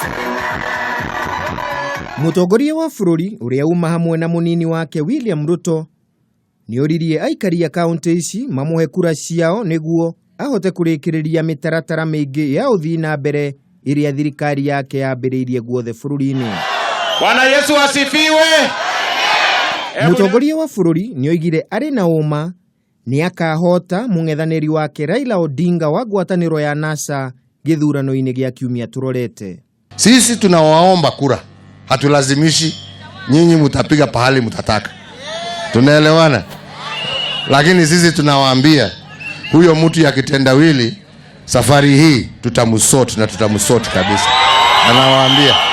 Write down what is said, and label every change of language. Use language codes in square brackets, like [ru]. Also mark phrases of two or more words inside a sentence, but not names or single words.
[ki] Mutongoria wa bururi uria uuma hamwe na munini wake William Ruto ni oririe aikari ya kaunti ici mamuhe kura ciao niguo ahote kurikiriria mitaratara mingi ya uthii na mbere iria thirikari yake yambiriirie guothe bururi-ini. [sw] Bwana Yesu asifiwe. [ki] Mutongoria wa bururi ni oigire ari na uuma ni akahota mung'ethaniri wake Raila Odinga wa ngwataniro ya NASA githurano-ini gia kiumia turorete. [sw] Sisi tunawaomba kura, hatulazimishi, nyinyi mutapiga pahali mutataka. Tunaelewana? Lakini sisi tunawaambia huyo mtu ya kitendawili safari hii tutamusort na tutamusort kabisa. Anawaambia.